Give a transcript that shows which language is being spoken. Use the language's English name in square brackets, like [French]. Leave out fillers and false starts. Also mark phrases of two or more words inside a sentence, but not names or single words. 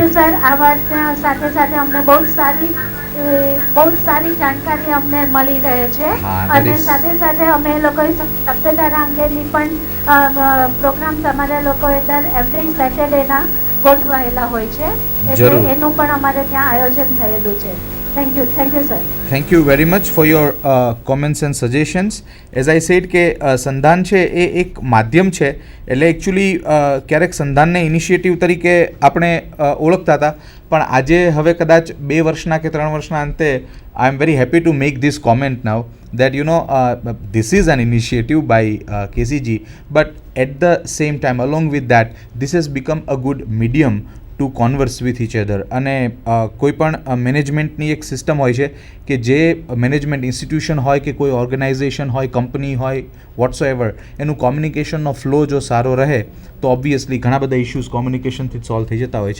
[English] you sir [Gujarati] આ વાત સાથે સાથે અમને બહુ જ સારી જાણકારી અમને મળી રહે છે [English] હા, that [Gujarati] અને [English] is- [Gujarati] સાથે સાથે અમે લોકોએ સપ્તધારા અંગેની પણ પ્રોગ્રામ તમારા લોકોએ દર [English] every Saturday [Gujarati] ગોઠવાયેલા હોય છે એટલે જરૂર. એનું પણ અમારે ત્યાં આયોજન થયેલું છે [English] thank you sir Thank you very much for your comments and suggestions. As I said [Gujarati] કે સંધાન છે એ એક માધ્યમ છે એટલે એકચ્યુઅલી ક્યારેક સંધાનને ઇનિશિયેટિવ તરીકે આપણે ઓળખતા હતા પણ આજે હવે કદાચ 2 વર્ષના કે 3 વર્ષના અંતે [English] I am very happy to make this comment now that this is an initiative by KCG, but at the same time along with that this has become a good medium to converse with each other. [Gujarati] અને કોઈ પણ મેનેજમેન્ટની એક સિસ્ટમ હોય છે કે જે મેનેજમેન્ટ ઇન્સ્ટિટ્યુશન હોય કે કોઈ ઓર્ગેનાઇઝેશન હોય કંપની હોય [English] whatsoever [Gujarati] એનું કોમ્યુનિકેશનનો ફ્લો જો સારો રહે તો ઓબ્વિયસલી ઘણા બધા ઇશ્યુઝ કોમ્યુનિકેશનથી જ સોલ્વ થઈ જતા હોય છે.